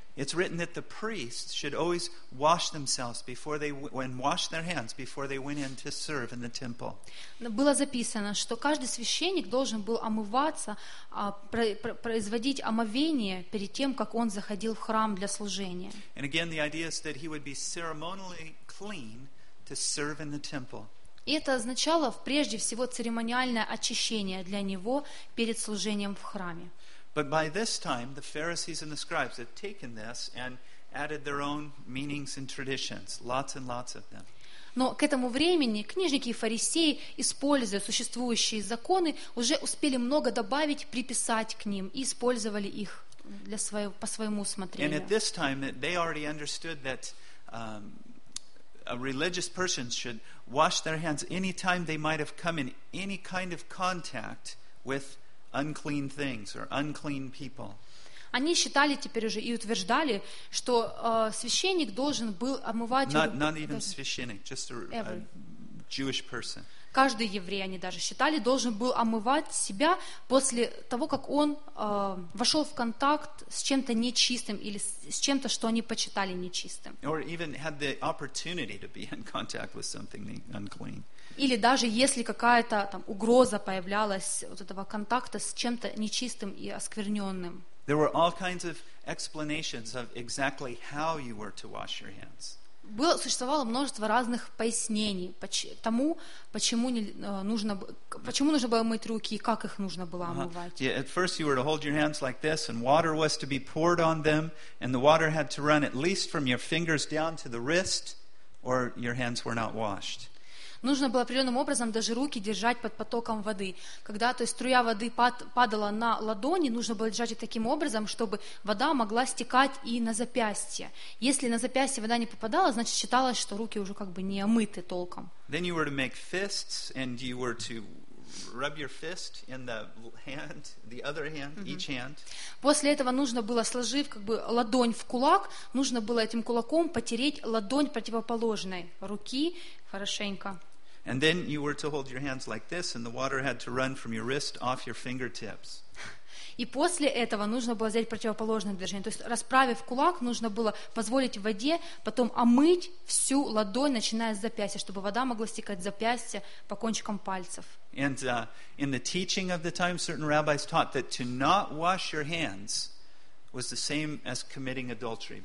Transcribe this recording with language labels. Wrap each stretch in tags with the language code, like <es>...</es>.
<en>It's written that the priests should always wash themselves before they when wash their hands before they went in to serve in the temple.</en> <ru>Было записано, что каждый священник должен был омываться, производить омовение перед тем, как он заходил в храм для служения.</ru> <en>And again, the idea is that he would be ceremonially clean to serve in the temple.</en> <ru>И это означало, прежде всего, церемониальное очищение для него перед служением в храме.</ru> <en>But by this time, the Pharisees and the scribes had taken this and added their own meanings and traditions, lots and lots of them.</en> <ru>Но к этому времени книжники и фарисеи, используя существующие законы, уже успели много добавить, приписать к ним и использовали их для своего, по своему усмотрению.</ru> <en>And at this time they already understood that a religious person should wash their hands any time they might have come in any kind of contact with unclean things or unclean people.</en> <ru>Они считали теперь уже и утверждали, что священник должен был обмывать...</ru> <en>Not even священник, just a Jewish person.</en> <ru>Каждый еврей, они даже считали, должен был омывать себя после того, как он вошел в контакт с чем-то нечистым или с чем-то, что они почитали нечистым.</ru> <en>Or even had the opportunity to be in contact with something unclean.</en> <ru>Или даже если какая-то там угроза появлялась вот этого контакта с чем-то нечистым и оскверненным.</ru> <en>There were all kinds of explanations of exactly how you were to wash your hands.</en> <ru>Существовало множество разных пояснений тому, почему нужно было мыть руки и как их нужно было омывать.</ru> <en>Yeah, at first you were to hold your hands like this, and water was to be poured on them, and the water had to run at least from your fingers down to the wrist, or your hands were not washed.</en> <ru>Нужно было определенным образом даже руки держать под потоком воды. Когда, то есть, струя воды падала на ладони, нужно было держать их таким образом, чтобы вода могла стекать и на запястье. Если на запястье вода не попадала, значит, считалось, что руки уже как бы не омыты толком.</ru> <en>Then you were to make fists, and you were to rub your fist in the hand, the other hand, mm-hmm. each hand.</en> <ru>После этого нужно было, сложив как бы ладонь в кулак, нужно было этим кулаком потереть ладонь противоположной руки хорошенько.</ru> <en>And then you were to hold your hands like this, and the water had to run from your wrist off your fingertips.</en> <ru>И после этого нужно было взять противоположное движение. То есть, расправив кулак, нужно было позволить воде потом омыть всю ладонь, начиная с запястья, чтобы вода могла стекать с запястья по кончикам пальцев.</ru> <en>And in the teaching of the time, certain rabbis taught that to not wash your hands was the same as committing adultery.</en>